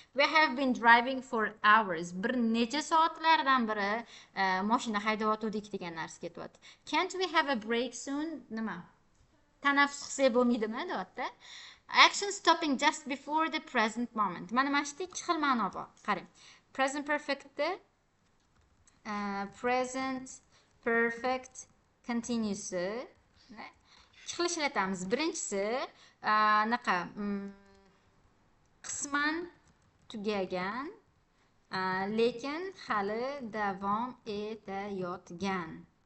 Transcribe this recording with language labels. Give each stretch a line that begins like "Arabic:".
English: We have been driving for hours.
Uzbek: Bir necha soatlardan beri mashina haydayotgandik degan narsa ketyapti.
English: Can't we have a break soon?
Uzbek: Nima? Tanaffus qilsak bo'lmaydimi deyapti.
English: Action stopping just before the present moment.
Uzbek: Mana shu ikki xil ma'no bor. Qarang. Present perfectda present perfect continuous ikki xil ishlatamiz. Birinchisi naqa qisman tugagan lekin hali davom etayotgan.